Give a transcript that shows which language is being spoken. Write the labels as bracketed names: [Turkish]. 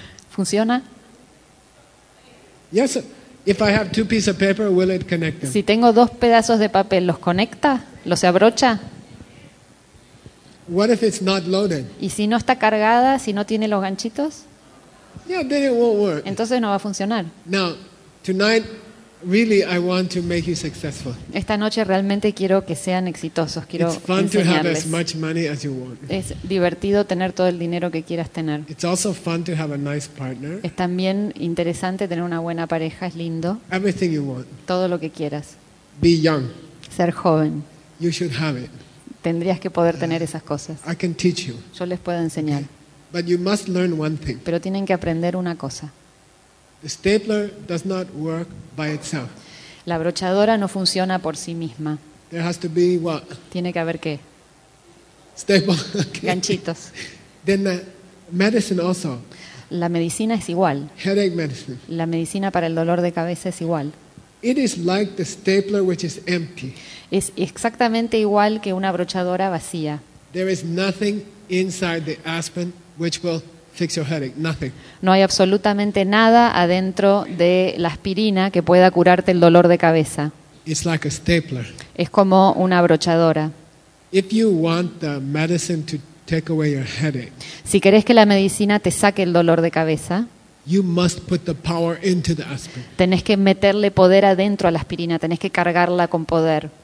[Spanish] ¿Funciona? [English] Yes. If I have two pieces of paper, will it connect them? [Spanish] Si tengo dos pedazos de papel, ¿los conecta? ¿Los abrocha? [English] What if it's not loaded? [Spanish] ¿Y si no está cargada, si no tiene los ganchitos? [English] Yeah, then it won't work. [Spanish] Entonces no va a funcionar. [English] Now, tonight, really, I want to make you successful. [Spanish] Esta noche realmente quiero que sean exitosos. Quiero enseñarles. [English] It's fun to have as much money as you want. [Spanish] Es divertido tener todo el dinero que quieras tener. [English] It's also fun to have a nice partner. [Spanish] Es también interesante tener una buena pareja. Es lindo. [English] Everything you want. [Spanish] Todo lo que quieras. [English] Be young. [Spanish] Ser joven. [English] You should have it. [Spanish] Tendrías que poder tener esas cosas. [English] I can teach you. [Spanish] Yo les puedo enseñar. [English] Okay. But you must learn one thing. [Spanish] Pero tienen que aprender una cosa. [English] The stapler does not work by itself. [Spanish] La abrochadora no funciona por sí misma. [English] There has to be what? [Spanish] Tiene que haber qué. [English] Staple. Okay. [Spanish] Ganchitos. [English] Then the medicine also. [Spanish] La medicina es igual. [English] Headache medicine. [Spanish] La medicina para el dolor de cabeza es igual. [English] It is like the stapler which is empty. [Spanish] Es exactamente igual que una abrochadora vacía. [English] There is nothing inside the aspen which will fix your headache. Nothing. [Spanish] No hay absolutamente nada adentro de la aspirina que pueda curarte el dolor de cabeza. [English] It's like a stapler. [Spanish] Es como una abrochadora. [English] If you want the medicine to take away your headache, [Spanish] si querés que la medicina te saque el dolor de cabeza, [English] you must put the power into the aspirin. [Spanish] Tenés que meterle poder adentro a la aspirina, tenés que cargarla con poder.